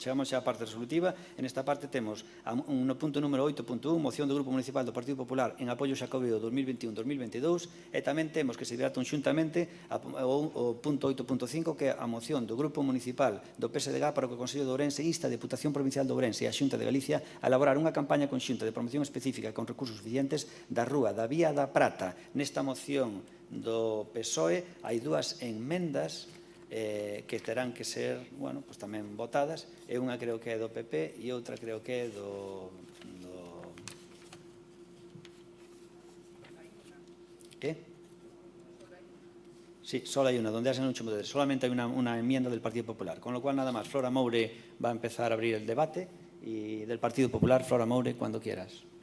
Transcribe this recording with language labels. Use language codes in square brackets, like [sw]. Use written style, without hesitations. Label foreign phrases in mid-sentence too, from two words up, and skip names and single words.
[gl] Chegamos xa á parte resolutiva. En esta parte temos no punto número 8.1, moción do Grupo Municipal do Partido Popular en apoio Xacobeo 2021-2022 e tamén temos que se debate conxuntamente o punto 8.5 que é a moción do Grupo Municipal do PSDG para que o Consello de Ourense insta a Deputación Provincial de Ourense e a Xunta de Galicia a elaborar unha campaña conxunta de promoción específica con recursos suficientes da Rúa da Vía da Prata. Nesta moción do PSOE hai dúas enmendas que terán que ser, bueno, pues tamén votadas, e unha creo que é do PP e outra creo que é do ¿qué? [es] Sí, solo hay una, donde hacen un chumbo de solamente hay una enmienda del Partido Popular, con lo cual nada más, Flora Moure va a empezar a abrir el debate y del Partido Popular, Flora Moure, cuando quieras.